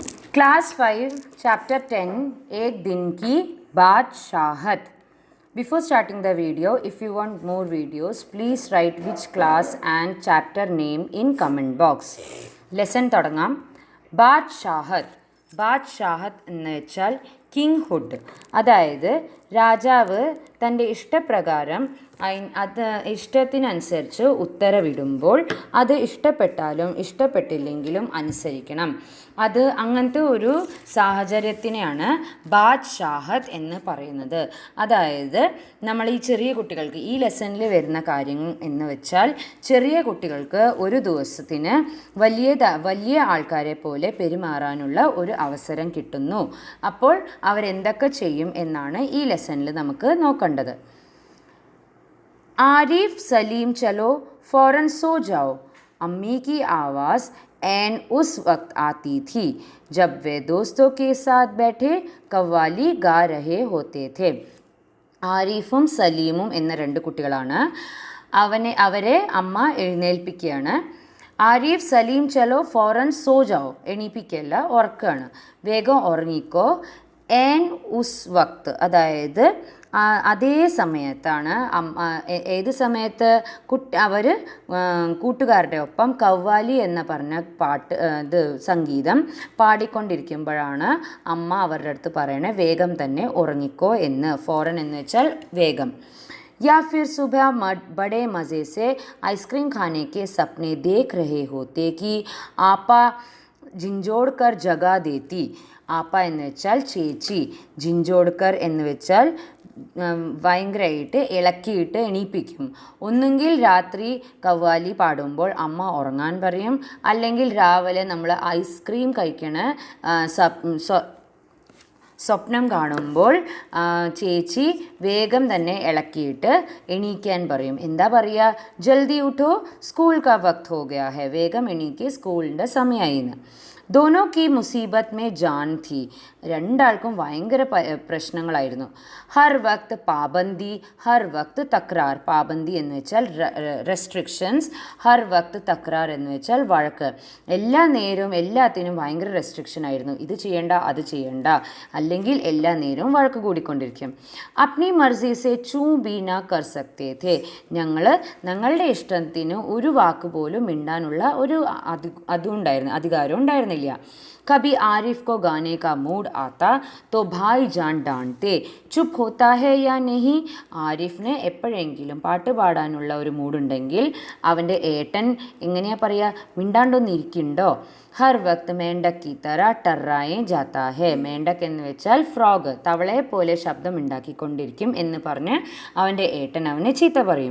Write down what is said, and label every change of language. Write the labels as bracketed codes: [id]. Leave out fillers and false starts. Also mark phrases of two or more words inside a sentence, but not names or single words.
[en] Class 5, Chapter 10, [hi] एक दिन की बादशाहत. [en] Before starting the video, if you want more videos, please write which class and chapter name in comment box. [ml] Lesson തുടങ്ങാം. ബാദ്ഷാഹത്ത്. ബാദ്ഷാഹത്ത് എന്ന് വെച്ചാൽ കിങ്ഹുഡ്. അതായത് രാജാവ് തൻ്റെ ഇഷ്ടപ്രകാരം അത് ഇഷ്ടത്തിനനുസരിച്ച് ഉത്തരവിടുമ്പോൾ അത് ഇഷ്ടപ്പെട്ടാലും ഇഷ്ടപ്പെട്ടില്ലെങ്കിലും അനുസരിക്കണം. അത് അങ്ങനത്തെ ഒരു സാഹചര്യത്തിനെയാണ് ബാദ്ഷാഹത്ത് എന്ന് പറയുന്നത്. അതായത് നമ്മൾ ഈ ചെറിയ കുട്ടികൾക്ക് ഈ ലെസണിൽ വരുന്ന കാര്യം എന്ന് വെച്ചാൽ ചെറിയ കുട്ടികൾക്ക് ഒരു ദിവസത്തിന് വലിയ ആൾക്കാരെ പോലെ പെരുമാറാനുള്ള ഒരു അവസരം കിട്ടുന്നു. അപ്പോൾ അവരെന്തൊക്കെ ചെയ്യും എന്നാണ് ഈ ലെസണിൽ നമുക്ക് നോക്കേണ്ടത്. [hi] आरिफ सलीम चलो फ़ौरन सो जाओ, अम्मी की आवाज़ ऐन उस वक्त आती थी जब वे दोस्तों के साथ बैठे कव्वाली गा रहे होते थे. [ml] ആരിഫും സലീമും എന്ന രണ്ട് കുട്ടികളാണ്. അവരെ അമ്മ എഴുന്നേൽപ്പിക്കുകയാണ്. [hi] आरिफ सलीम चलो फ़ौरन सो जाओ, [ml] എണീപ്പിക്കല്ല, ഉറക്കാണ്, വേഗം ഉറങ്ങിക്കോ. [hi] ऐन उस वक़्त, [ml] അതായത് അതേ സമയത്താണ് ഏത് സമയത്ത് അവർ കൂട്ടുകാരുടെ ഒപ്പം കവ്വാലി എന്ന് പറഞ്ഞ സംഗീതം പാടിക്കൊണ്ടിരിക്കുമ്പോഴാണ് അമ്മ അവരുടെ അടുത്ത് പറയണേ വേഗം തന്നെ ഉറങ്ങിക്കോ എന്ന്. ഫോറൻ എന്ന് വെച്ചാൽ വേഗം. [hi] या फिर सुबह बड़े मज़े से आइसक्रीम खाने के सपने देख रहे होते कि आपा झिंझोड़कर जगा देती. [ml] ആപ്പ എന്ന് വെച്ചാൽ ചേച്ചി, ജിഞ്ചോഡ്കർ എന്ന് വെച്ചാൽ ഭയങ്കരമായിട്ട് ഇളക്കിയിട്ട് എണീപ്പിക്കും. ഒന്നുകിൽ രാത്രി കവ്വാലി പാടുമ്പോൾ അമ്മ ഉറങ്ങാൻ പറയും, അല്ലെങ്കിൽ രാവിലെ നമ്മൾ ഐസ്ക്രീം കഴിക്കണ സ്വപ്നം കാണുമ്പോൾ ചേച്ചി വേഗം തന്നെ ഇളക്കിയിട്ട് എണീക്കാൻ പറയും. എന്താ പറയുക? [hi] जल्दी उठो स्कूल का वक़्त हो गया है, [ml] വേഗം എണീക്ക്, സ്കൂളിൻ്റെ സമയമായിന്ന്. [hi] दोनों की मुसीबत में जान थी. [ml] രണ്ടാൾക്കും ഭയങ്കര പ്രശ്നങ്ങളായിരുന്നു. [hi] हर वक़्त पाबंदी, हर वक़्त तकरार. [ml] പാബന്തി എന്ന് വെച്ചാൽ റെസ്ട്രിക്ഷൻസ്, [hi] हर वक़्त तकरार [ml] എന്ന് വെച്ചാൽ വഴക്ക്. എല്ലാ നേരവും എല്ലാത്തിനും ഭയങ്കര റെസ്ട്രിക്ഷൻ ആയിരുന്നു. ഇത് ചെയ്യണ്ട, അത് ചെയ്യണ്ട, അല്ലെങ്കിൽ എല്ലാ നേരവും വഴക്ക് കൂടിക്കൊണ്ടിരിക്കും. [hi] अपनी मर्ज़ी से चूँ भी न कर सकते थे, [ml] ഞങ്ങളുടെ ഇഷ്ടത്തിന് ഒരു വാക്ക് പോലും മിണ്ടാനുള്ള ഒരു അധികാരം ഉണ്ടായിരുന്നില്ല. [hi] कभी आरिफ को गाने का मूड आता तो भाईजान डांटते, चुप होता है या नहीं. [ml] ആരിഫിന് എപ്പോഴെങ്കിലും പാട്ട് പാടാനുള്ള ഒരു മൂഡുണ്ടെങ്കിൽ അവൻ്റെ ഏട്ടൻ എങ്ങനെയാ പറയുക, മിണ്ടാണ്ടൊന്നിരിക്കുന്നുണ്ടോ. [hi] हर वक़्त मेंढक की तरह टर्राए जाता है. [ml] മേണ്ടക് എന്ന് വെച്ചാൽ ഫ്രോഗ്, തവളയെ പോലെ ശബ്ദം ഉണ്ടാക്കിക്കൊണ്ടിരിക്കും എന്ന് പറഞ്ഞ് അവൻ്റെ ഏട്ടൻ അവനെ ചീത്ത പറയും.